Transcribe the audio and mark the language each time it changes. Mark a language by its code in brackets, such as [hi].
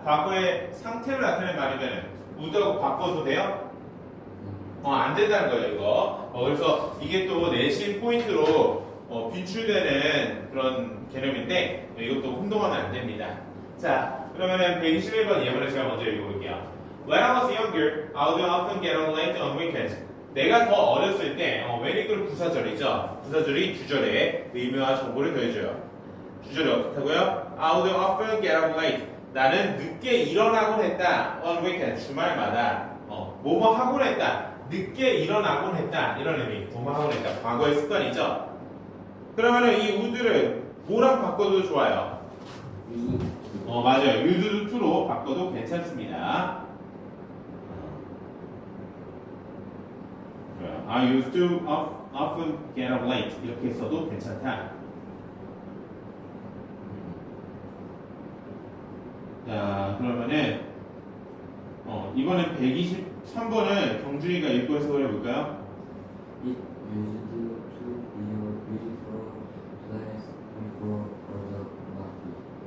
[ko] 과거의 상태를 나타내는 말이면 would하고 바꿔도 돼요? 안 된다는 거예요, 이거. 그래서 이게 또 내신 포인트로 빈출되는 그런 개념인데 이것도 혼동하면 안 됩니다. 자, 그러면은 121번 예문을 제가 먼저 읽어볼게요. [en] When I was younger, I would often get up late on weekends. [ko] 내가 더 어렸을 때, when 이거는 부사절이죠. 부사절이 주절에 의미와 정보를 더해줘요. 주절이 어떻게 하고요? [en] I would often get up late. [ko] 나는 늦게 일어나곤 했다. [en] on weekend, [ko] 주말마다. 뭐뭐 하곤 했다. 늦게 일어나곤 했다. 이런 의미. 뭐뭐 하곤 했다. 과거의 습관이죠. 그러면은 이 would를 뭐랑 바꿔도 좋아요. 맞아요. used to로 바꿔도 괜찮습니다. [en] I used to often get up late. [ko] 이렇게 써도 괜찮다. 자, 그러면은 이번엔 123번을 경준이가 읽고 해석을 해볼까요? [en] It used to be a beautiful place before the market.